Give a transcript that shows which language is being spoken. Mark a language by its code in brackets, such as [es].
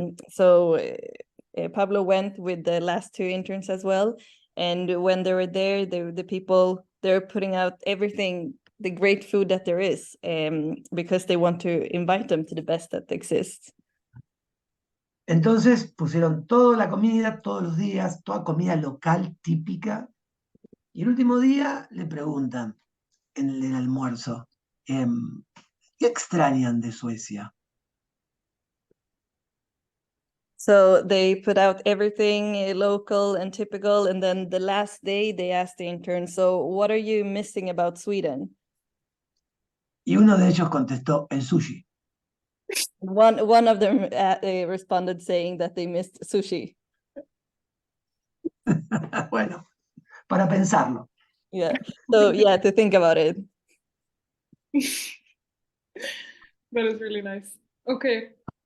[en] So Pablo went with the last 2 interns as well, and when they were there, the people, they're putting out everything, the great food that there is, because they want to invite them to the best that exists. [es] Entonces pusieron toda la comida, todos los días, toda comida local típica. Y el último día le preguntan en el almuerzo, ¿qué extrañan de Suecia? [en] So they put out everything local and typical, and then the last day they asked the intern, "So what are you missing about Sweden?" [es] Y uno de ellos contestó, el sushi. [en] One of them responded saying that they missed sushi. [es] Bueno, para pensarlo. [en] Yeah. So yeah, to think about it. That is really nice. Okay,